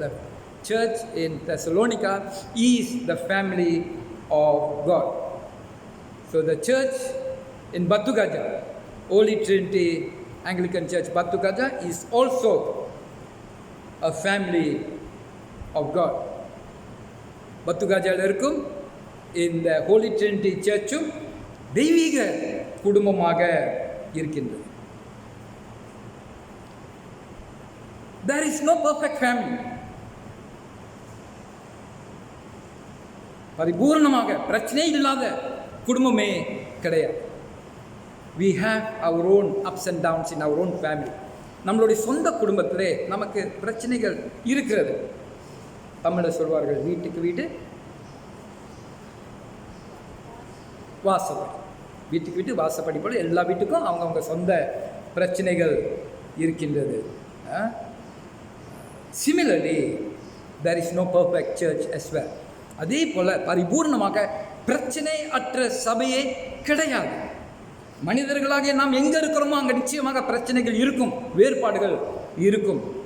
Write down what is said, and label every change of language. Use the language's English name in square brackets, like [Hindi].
[English] The church in Thessalonica is the family of God. So the church in Batugaja, Holy Trinity Anglican Church Batugaja, is also a family of God. [Tamil] பத்துகாஜாவில் இருக்கும் இந்த Holi Trinity சர்ச்சும் தெய்வீக குடும்பமாக இருக்கின்றது. [English] There is no perfect family. [Tamil] பரிபூர்ணமாக பிரச்சனை இல்லாத குடும்பமே கிடையாது. [English] We have our own ups and downs in our own family. [Tamil] நம்மளுடைய சொந்த குடும்பத்திலே நமக்கு பிரச்சனைகள் இருக்கிறது. தமிழில் சொல்வார்கள், வீட்டுக்கு வீடு வாசப்படி. வீட்டுக்கு வீட்டு வாசப்படி போல எல்லா வீட்டுக்கும் அவங்கவுங்க சொந்த பிரச்சனைகள் இருக்கின்றது. [English] Similarly, there is no perfect church as well. [Tamil] அதே போல பரிபூர்ணமாக பிரச்சனை அற்ற சபையே கிடையாது. மனிதர்களாக நாம் எங்கே இருக்கிறோமோ அங்கே நிச்சயமாக பிரச்சனைகள் இருக்கும், வேறுபாடுகள் இருக்கும்.